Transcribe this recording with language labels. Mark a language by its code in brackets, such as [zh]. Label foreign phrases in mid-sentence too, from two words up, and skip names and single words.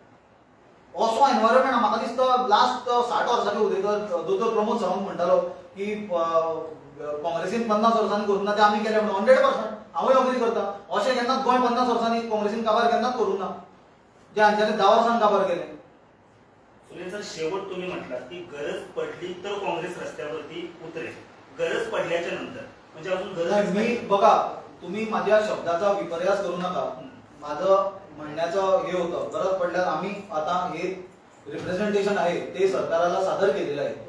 [kok] असो एनवायरमेंट म्हाका दिसता लास्ट 60 वर्सांचे उदयकर दोतोर प्रमोद सावंत म्हणटालो की काँग्रेसीन 50 वर्सांनी करूंक ना, ते आमी केले म्हणून 100%. हांवूय अग्री करता. अशें केन्नाच गोंय 50 वर्सांनी काँग्रेसीन काबार केन्नाच करूंक ना, जे हांच्यानी 10 वर्सांनी काबार केले. [mr] सुनील सर, शेवट तुम्ही म्हटलात की गरज पडली तर काँग्रेस रस्त्यावरती उतरेल, गरज पडल्याच्या नंतर, म्हणजे अजून गरज मी बघा, तुम्ही माझ्या शब्दाचा विपर्यास करू नका. माझं म्हणण्याचं हे होतं, गरज पडल्यास आम्ही आता हे रिप्रेझेंटेशन आहे ते सरकारला सादर केलेलं आहे.